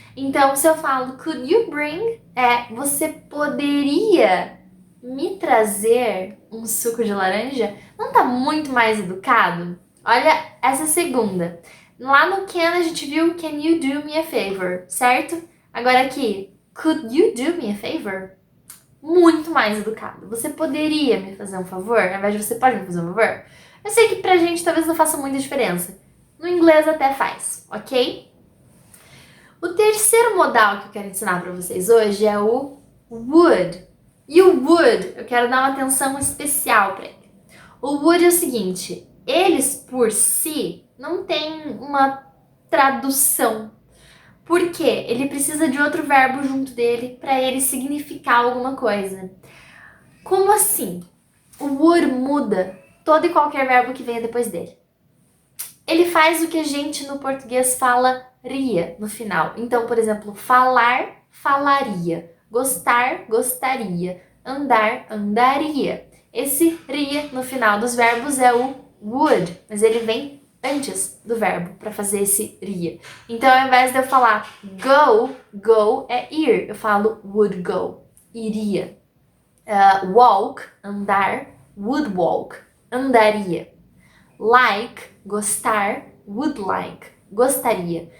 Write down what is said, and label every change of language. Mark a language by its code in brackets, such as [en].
[pt] Então, se eu falo [en] could you bring, [pt] você poderia me trazer um suco de laranja? Não tá muito mais educado? Olha essa segunda. Lá no can a gente viu [en] can you do me a favor, [pt] certo? Agora aqui, [en] could you do me a favor? [pt] Muito mais educado. Você poderia me fazer um favor? Ao invés de você pode me fazer um favor? Eu sei que pra gente talvez não faça muita diferença. No inglês até faz, ok? O terceiro modal que eu quero ensinar para vocês hoje é o would. E o would, eu quero dar uma atenção especial para ele. O would é o seguinte, eles por si não têm uma tradução. Por quê? Ele precisa de outro verbo junto dele para ele significar alguma coisa. Como assim? O would muda todo e qualquer verbo que venha depois dele. Ele faz o que a gente no português falaria no final. Então, por exemplo, falar, falaria. Gostar, gostaria. Andar, andaria. Esse ria no final dos verbos é o would, mas ele vem antes do verbo para fazer esse ria. Então, ao invés de eu falar go é ir. Eu falo would go, iria. Walk, andar, would walk, andaria. Like, gostar, would like, gostaria.